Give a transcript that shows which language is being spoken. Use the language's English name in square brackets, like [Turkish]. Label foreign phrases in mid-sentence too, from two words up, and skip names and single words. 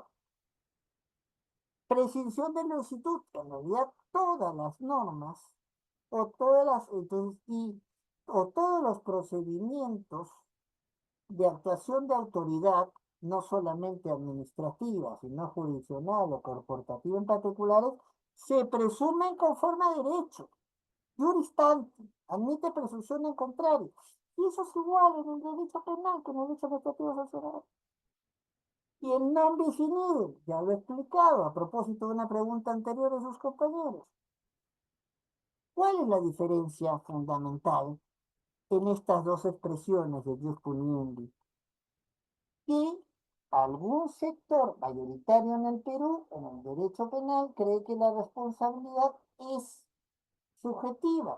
[Spanish] Presunción de licitud, en realidad todas las normas o todas las, entonces, o todos los procedimientos de actuación de autoridad, no solamente administrativa, sino jurisdiccional o corporativa en particulares, se presumen conforme a derecho. Juristante, admite presunción en contrario. Y eso es igual en el derecho penal que en el derecho administrativo sancionador. Y el [Latin] non bis in idem, [Spanish] ya lo he explicado a propósito de una pregunta anterior de sus compañeros. ¿Cuál es la diferencia fundamental en estas dos expresiones de [Latin] jus puniendi? [Spanish] Que algún sector mayoritario en el Perú, en el derecho penal, cree que la responsabilidad es subjetiva.